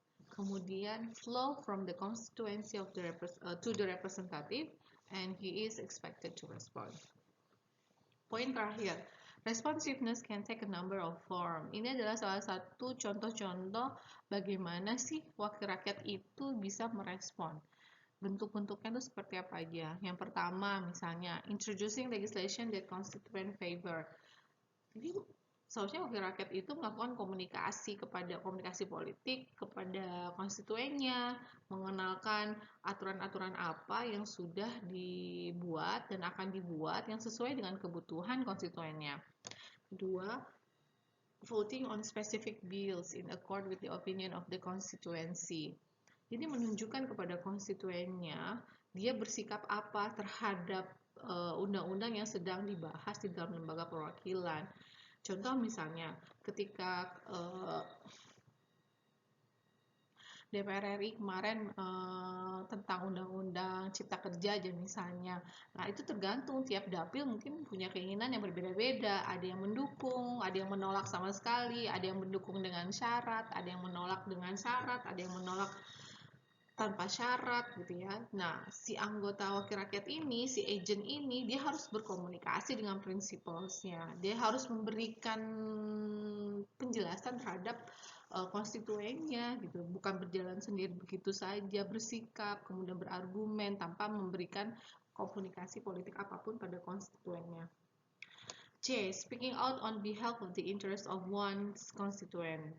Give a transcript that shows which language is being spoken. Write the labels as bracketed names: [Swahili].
[English] Kemudian flow from the constituency of to the representative, and he is expected to respond. Poin terakhir, responsiveness can take a number of form. [Indonesian] Ini adalah salah satu contoh-contoh bagaimana sih wakil rakyat itu bisa merespon. Bentuk-bentuknya itu seperti apa aja. Yang pertama misalnya, introducing legislation that constituent favor. Jadi seharusnya wakil rakyat itu melakukan komunikasi politik kepada konstituennya, mengenalkan aturan-aturan apa yang sudah dibuat dan akan dibuat yang sesuai dengan kebutuhan konstituennya. [English] Kedua, voting on specific bills in accord with the opinion of the constituency. [Indonesian] Jadi menunjukkan kepada konstituennya dia bersikap apa terhadap undang-undang yang sedang dibahas di dalam lembaga perwakilan. Contoh misalnya ketika DPR RI kemarin tentang undang-undang cipta kerja aja misalnya. Nah, itu tergantung tiap dapil mungkin punya keinginan yang berbeda-beda. Ada yang mendukung, ada yang menolak sama sekali, ada yang mendukung dengan syarat, ada yang menolak dengan syarat, ada yang menolak tanpa syarat gitu ya. Nah, si anggota wakil rakyat ini, si agent ini, dia harus berkomunikasi dengan prinsipalsnya. Dia harus memberikan penjelasan terhadap konstituennya gitu, bukan berjalan sendiri begitu saja, bersikap, kemudian berargumen tanpa memberikan komunikasi politik apapun pada konstituennya. C. [English] Speaking out on behalf of the interest of one's constituent.